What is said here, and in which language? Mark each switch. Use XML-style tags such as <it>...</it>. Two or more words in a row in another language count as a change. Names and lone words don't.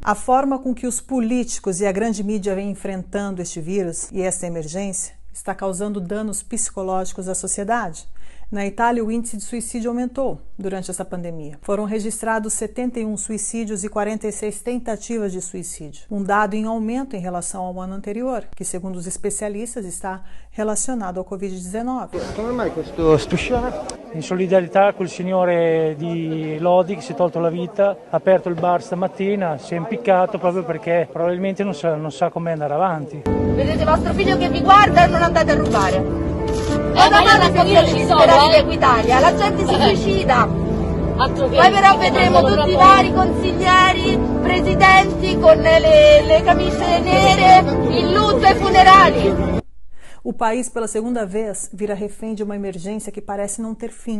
<pt>A forma com que os políticos e a grande mídia vêm enfrentando este vírus e esta emergência está causando danos psicológicos à sociedade. Na Itália, o índice de suicídio aumentou durante essa pandemia. Foram registrados 71 suicídios e 46 tentativas de suicídio, um dado em aumento em relação ao ano anterior, que, segundo os especialistas, está relacionado ao Covid-19.</pt> <it>Come mai questo sciame? In solidarietà col signore di Lodi che si è tolto la vita, ha aperto il bar stamattina, si è impiccato proprio perché probabilmente non sa come andare avanti. Vedete vostro figlio che vi guarda e non andate a rubare. Ma non un pochino ci sono, Equitalia, la gente si suicida. Poi però vedremo tutti i vari consiglieri, presidenti con le camicie nere, in lutto ai funerali.</it> <pt>O país, pela segunda vez, vira refém de uma emergência que parece não ter fim.</pt>